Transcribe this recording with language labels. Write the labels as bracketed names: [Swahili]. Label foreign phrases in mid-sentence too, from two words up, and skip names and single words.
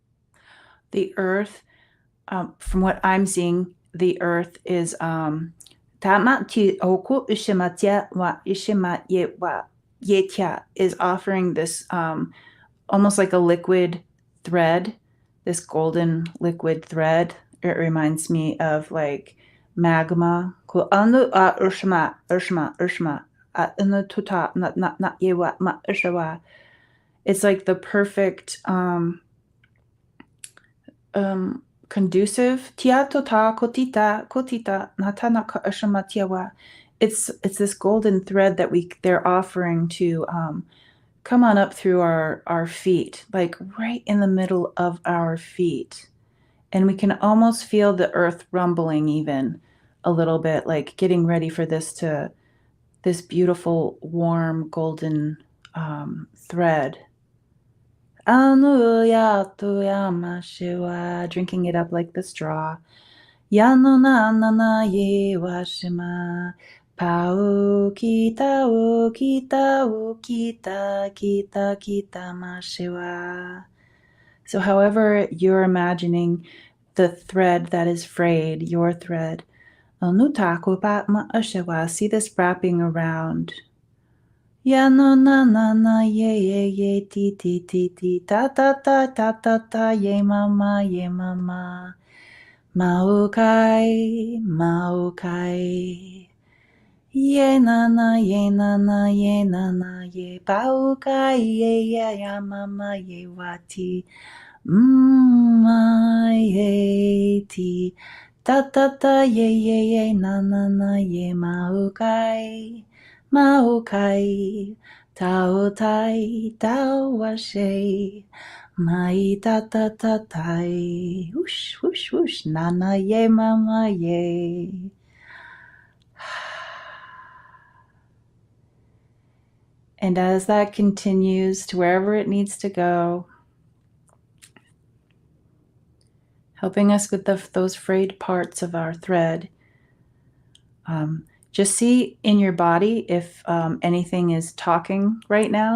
[English] The earth, from what I'm seeing, the earth is Tamati oku ushimatia wa ishima ye wa yetia is offering this almost like a liquid thread, this golden liquid thread. It reminds me of like magma. Urshma. It's like the perfect conducive kotita natanaka urshma. It's this golden thread that they're offering to come on up through our feet, like right in the middle of our feet. And we can almost feel the earth rumbling even a little bit, like getting ready for this beautiful, warm, golden thread. Anuya tuyama shiwa, drinking it up like the straw. Yano na na na ye washima. Pau kita o kita o kita kita kita mashiwa. So however you're imagining the thread that is frayed, your thread, see this wrapping around. Yano na na na ye ti ta ta ta ta ta ta ye mama ye mama. Maokai, Maokai. Ye nana, ye nana, ye nana, ye paukai, ye ya ya mama, ye wati. Ye ti. Ta ta ta, ye nana, na, ye maokai. Maokai. Tao tai, tao washe. Mai ta ta ta tai, whoosh, whoosh, whoosh, nana ye, mama ye. And as that continues to wherever it needs to go, helping us with those frayed parts of our thread, just see in your body if anything is talking right now.